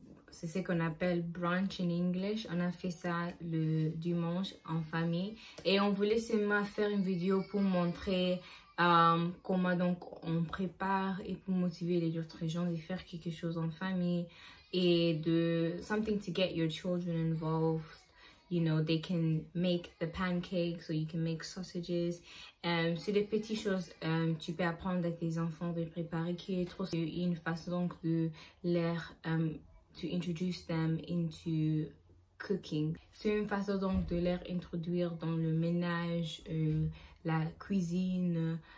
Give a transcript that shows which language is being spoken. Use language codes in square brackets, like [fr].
[fr] C'est ce qu'on appelle [en] brunch in English. [fr] On a fait ça le dimanche en famille et on voulait seulement faire une vidéo pour montrer comment donc on prépare et pour motiver les autres gens de faire quelque chose en famille et de [en] something to get your children involved. You know, they can make the pancakes or you can make sausages. [fr] C'est des petites choses tu peux apprendre à tes enfants de préparer qui est trop une façon donc de leur [en] to introduce them into cooking. [fr] C'est une façon donc de leur introduire dans le ménage, la cuisine.